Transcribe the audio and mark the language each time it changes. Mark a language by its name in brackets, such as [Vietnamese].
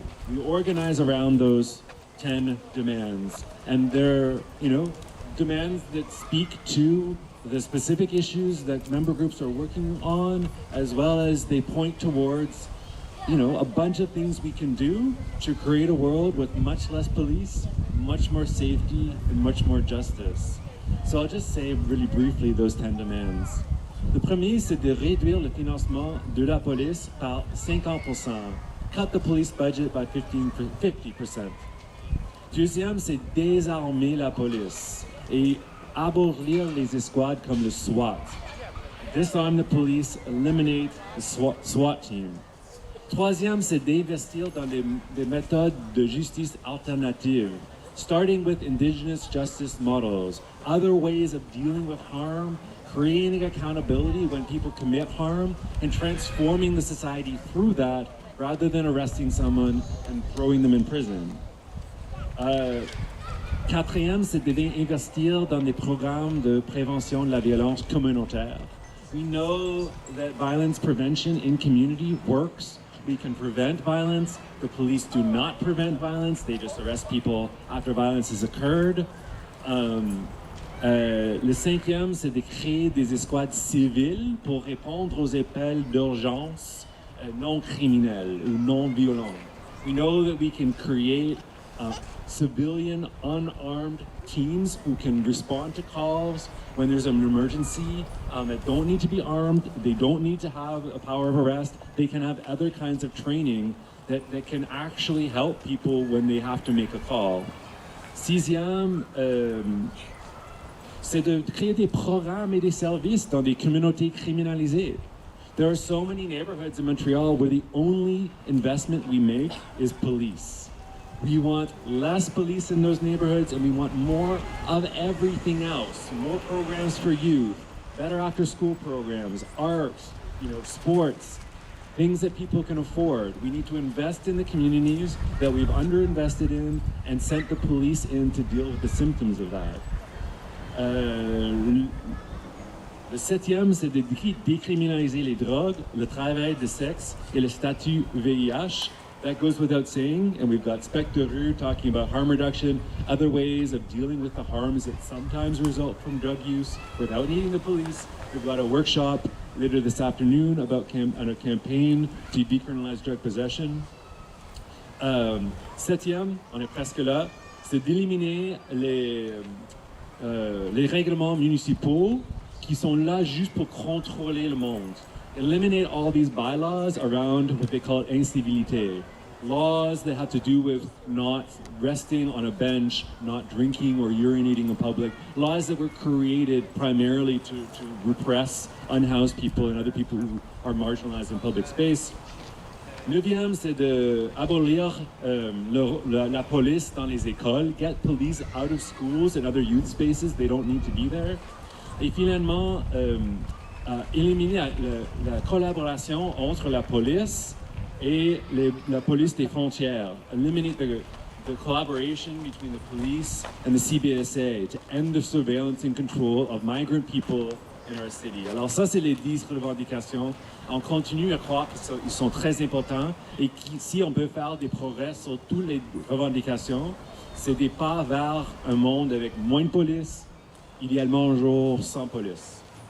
[English] We organize around those 10 demands, and they're, demands that speak to the specific issues that member groups are working on, as well as they point towards, a bunch of things we can do to create a world with much less police, much more safety, and much more justice. So I'll just say really briefly those 10 demands. [French] Le premier, c'est de réduire le financement de la police par 50%. [English] Cut the police budget by 50%. [French] Deuxième, c'est désarmer la police et abolir les escouades comme le SWAT. [English] Disarm the police, eliminate the SWAT team. [French] Troisième, c'est d'investir dans des méthodes de justice alternatives, [English] starting with indigenous justice models, other ways of dealing with harm, creating accountability when people commit harm, and transforming the society through that rather than arresting someone and throwing them in prison. [French] Quatrième, c'est d'investir dans des programmes de prévention de la violence communautaire. [English] We know that violence prevention in community works. We can prevent violence. The police do not prevent violence. They just arrest people after violence has occurred. [French] Le cinquième, c'est de créer des escouades civiles pour répondre aux appels d'urgence non criminels ou non violents. [English] We know that we can create civilian unarmed teams who can respond to calls when there's an emergency that don't need to be armed, they don't need to have a power of arrest, they can have other kinds of training that can actually help people when they have to make a call. [French] Sixième, c'est de créer des programmes et des services dans des communautés criminalisées. [English] There are so many neighborhoods in Montreal where the only investment we make is police. We want less police in those neighborhoods, and we want more of everything else. More programs for youth, better after-school programs, art, sports, things that people can afford. We need to invest in the communities that we've underinvested in and sent the police in to deal with the symptoms of that. [French] Le septième, c'est de décriminaliser les drogues, le travail de sexe et le statut VIH. [English] That goes without saying, and we've got Spectre Rue talking about harm reduction, other ways of dealing with the harms that sometimes result from drug use without needing the police. We've got a workshop later this afternoon about a campaign to decriminalize drug possession. [French] Septième, on est presque là, c'est d'éliminer les règlements municipaux qui sont là juste pour contrôler le monde. [English] Eliminate all these bylaws around what they call incivilité. Laws that have to do with not resting on a bench, not drinking or urinating in public. Laws that were created primarily to repress unhoused people and other people who are marginalized in public space. [French] Neuvième, c'est d'abolir la police dans les écoles. [English] Get police out of schools and other youth spaces. They don't need to be there. [French] Et finalement, éliminer la collaboration entre la police et la police des frontières. [English] Eliminate the collaboration between the police and the CBSA to end the surveillance and control of migrant people in our city. [French] Alors ça, c'est les 10 revendications. On continue à croire qu'ils sont très importants et si on peut faire des progrès sur toutes les revendications, c'est des pas vers un monde avec moins de police, idéalement un jour sans police.